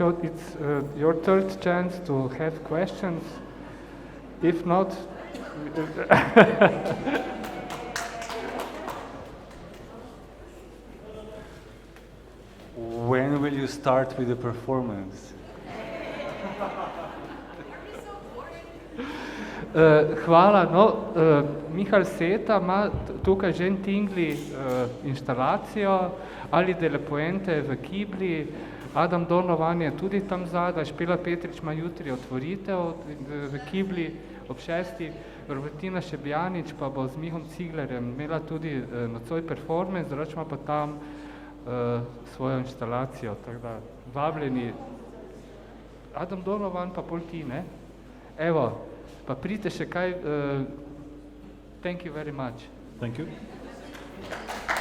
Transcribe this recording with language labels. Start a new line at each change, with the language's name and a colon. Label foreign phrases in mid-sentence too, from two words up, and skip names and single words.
English: It's your third chance to have questions. If not, when will you start with the performance?
Slovenian: Hvala. No, Michal Seta ima tukaj že en tingli inštalacijo ali dele Puente v Kibli. Adam Donovan je tudi tam zadaj, Špela Petrič ima jutri otvoritev v Kibli ob 6. Robertina Šabjanič pa bo z Michom Ciglerjem imela tudi nocoj performance, drugače ima pa tam svojo inštalacijo, tako da vabljeni. Adam Donovan pa pol ti, ne? Evo, pa pridite še kaj.
English: Thank you very much. Thank you.